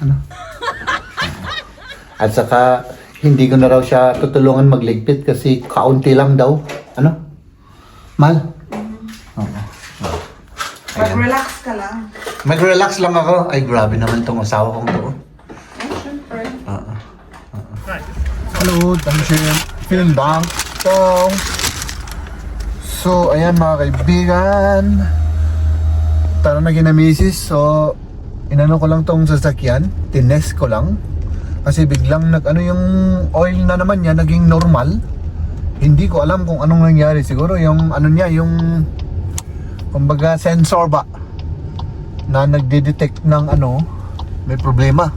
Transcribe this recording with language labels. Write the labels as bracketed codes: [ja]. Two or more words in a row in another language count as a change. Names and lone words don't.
[tl] At saka hindi ko na raw siya tutulungan magligpit kasi kaunti lang daw. Mahal? Oo. Mag-relax ka lang. Mag-relax lang ako. Ay grabe naman tong asawa kong to. Siyempre. [de] Hello, dankeschön. Vielen Dank. [tl] So, ayan mga kaibigan. Tara na ginamisis. So, inano ko lang tong sasakyan. Tinest ko lang. Kasi biglang yung oil na naman niya naging normal. Hindi ko alam kung anong nangyari. Siguro yung yung kumbaga sensor ba na nagde-detect ng may problema.